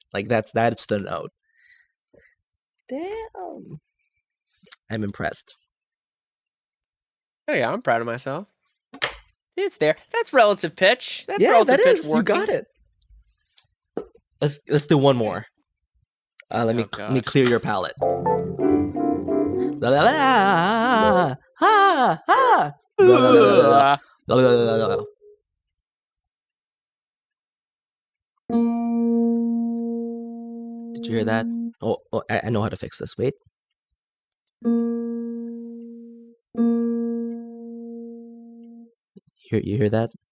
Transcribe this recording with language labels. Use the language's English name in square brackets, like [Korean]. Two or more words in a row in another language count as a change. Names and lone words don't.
[English] Like that's the note. Damn. I'm impressed. Oh yeah, I'm proud of myself. It's there. That's relative pitch. That's yeah, relative that pitch is. working. You got it. Let's do one more. Let me clear your palate. La la la ha ha. La la la la la la la. Did you hear that? Oh, I know how to fix this. Wait. You hear that?